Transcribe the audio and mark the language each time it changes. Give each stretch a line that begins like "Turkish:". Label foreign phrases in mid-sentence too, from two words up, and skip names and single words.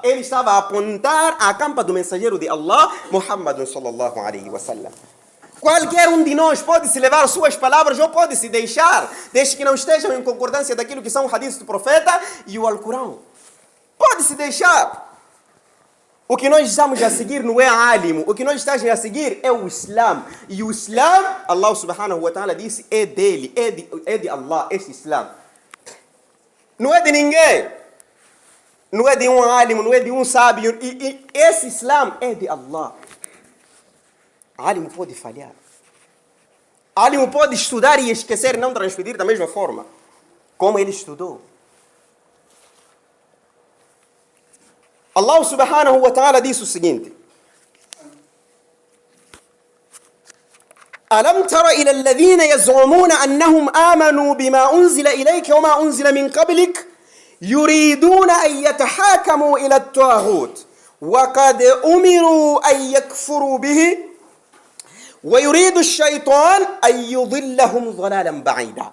Portuguese: Ele estava a apontar a campa do mensageiro de Allah, Muhammad
Arabic: صلى الله عليه وسلم.
Portuguese: Qualquer um de nós pode se levar suas palavras ou pode se deixar, desde que não estejam em concordância daquilo que são o hadith do profeta e o Alcorão. Pode se deixar. O que nós estamos a seguir não é álimo. O que nós estamos a seguir é o Islã. E o Islã, Allah
Arabic: سبحانه وتعالى
Portuguese: disse, é dele, é de Allah, este Islã. Não é de ninguém. Não é de um álimo, não é de um sábio. E esse Islã é de Allah. Álimo pode falhar. Álimo pode estudar e esquecer e não transmitir da mesma forma como ele estudou. Allah
Arabic: سبحانه وتعالى
Portuguese: disse o seguinte:
Arabic: ألم تر إلى الذين يزعمون أنهم آمنوا بما أنزل إليك وما أنزل من قبلك يريدون أن يتحاكموا إلى الطاغوت وقد أمروا أن يكفروا به ويريد الشيطان أن يضلهم ضلالا بعيدا.